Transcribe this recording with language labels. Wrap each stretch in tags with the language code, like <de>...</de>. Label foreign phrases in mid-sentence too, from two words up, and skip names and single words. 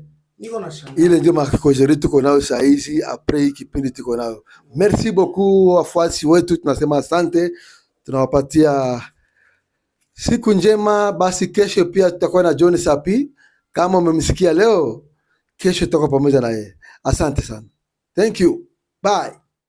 <sw>Niko na shanga ile ndio makojeri tuko nao saa hizi après hii kipindi tuko nao.</sw> <fr>Merci beaucoup</fr> <sw>wafuasi wetu, tunasema asante, tunawapatia siku njema. Basi kesho pia tutakuwa na John Sapi, kama umemsikia leo, kesho tutakuwa pamoja na yeye. Asante sana,</sw> <en>thank you, bye.</en>